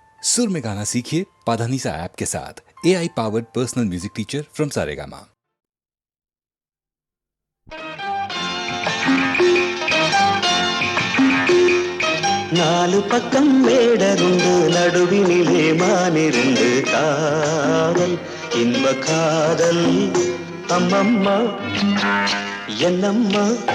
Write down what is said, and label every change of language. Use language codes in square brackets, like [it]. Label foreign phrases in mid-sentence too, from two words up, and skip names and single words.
[hi] सुर में गाना सीखिए पाधानीसा ऐप के साथ। [en] AI powered personal music teacher from [hi] सारेगामा। [ta] நாலு பக்கம் வேடருண்டு நடுவினிலே மானிருந்து காதல் இன்ப காதல் அம்மம்மா என்னம்மா